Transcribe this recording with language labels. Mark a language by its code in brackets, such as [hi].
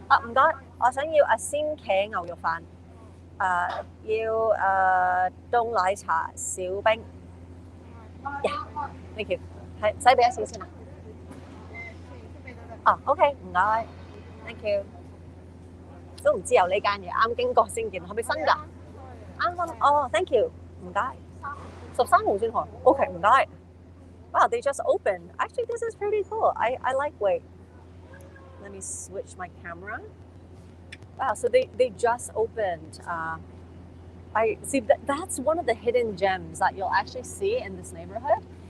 [yue] 唔該，我想要鮮茄牛肉飯，要凍奶茶少冰。 [en] Yeah, thank you。 [yue] 係，使俾一少先啊？啊，OK，唔該， [en] thank you。 [yue] 都唔知有呢間嘢，啱經過先見，係咪新㗎？啱啱哦， [en] thank you， [yue] 唔該。 13號先開，OK，唔該。 [en] Wow, they just opened. Actually, this is pretty cool. I like, wait, let me switch my camera. Wow, so they just opened. I see that's one of the hidden gems that you'll actually see in this neighborhood.